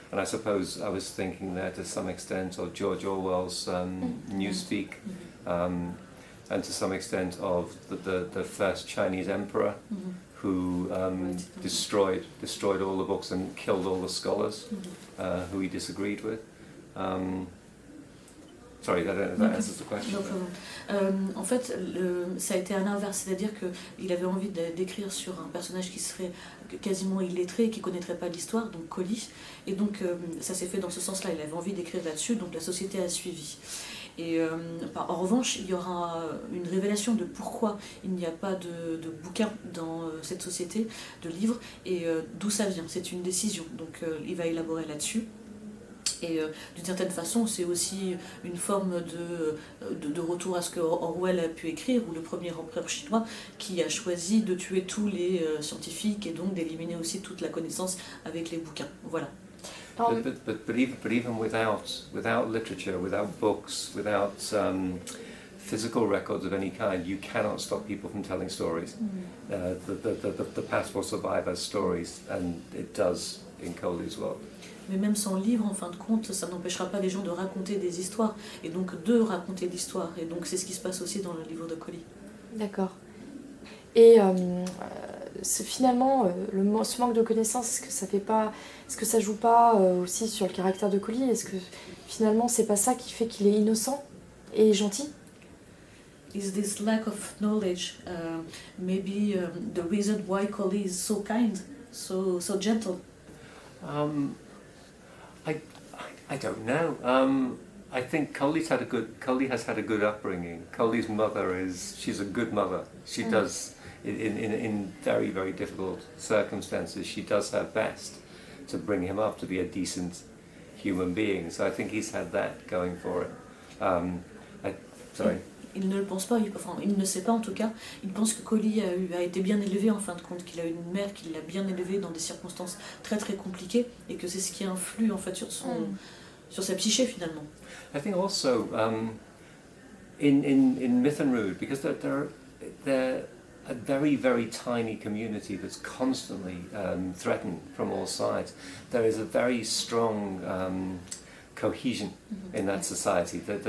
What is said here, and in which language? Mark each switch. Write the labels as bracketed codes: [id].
[en] And I suppose I was thinking there to some extent of George Orwell's Newspeak, and to some extent of the first Chinese emperor who destroyed all the books and killed all the scholars who he disagreed with. Sorry, I don't know if that answers the question. [fr] En fait, ça a été à l'inverse, c'est-à-dire qu'il avait envie d'écrire sur un personnage qui serait quasiment illettré et qui ne connaîtrait pas l'histoire, donc Koli. Et donc ça s'est fait dans ce sens-là, il avait envie d'écrire là-dessus, donc la société a suivi. Et en revanche, il y aura une révélation de pourquoi il n'y a pas de bouquins dans cette société, de livres, et d'où ça vient. C'est une décision, donc il va élaborer là-dessus. Et d'une certaine façon, c'est aussi une forme de retour à ce que Orwell a pu écrire, ou le premier empereur chinois, qui a choisi de tuer tous les scientifiques et donc d'éliminer aussi toute la connaissance avec les bouquins. Voilà. [en] But even without literature, without books, without physical records of any kind, you cannot stop people from telling stories. The past will survive as stories, and it does in Koli's world. [fr] Mais même sans livre, en fin de compte, ça n'empêchera pas les gens de raconter des histoires, et donc de raconter l'histoire. Et donc c'est ce qui se passe aussi dans le livre de Koli. D'accord. Et finalement, ce manque de connaissances, est-ce que ça joue pas aussi sur le caractère de Koli? Est-ce que finalement c'est pas ça qui fait qu'il est innocent et gentil? [en] Is this lack of knowledge maybe the reason why Koli is so kind, so gentle? I don't know. I think Koli has had a good upbringing. Koli's mother she's a good mother. She does, in very, very difficult circumstances, she does her best to bring him up to be a decent human being. So I think he's had that going for it. Sorry. [fr] Il ne le pense pas, il ne sait pas en tout cas. Il pense que Koli a été bien élevé en fin de compte, qu'il a une mère qui l'a bien élevé dans des circonstances très très compliquées et que c'est ce qui influe en fait sur sa psyché finalement. [en] I think also in Myth and Rude, because they're a very, very tiny community that's constantly threatened from all sides, there is a very strong cohesion in that society.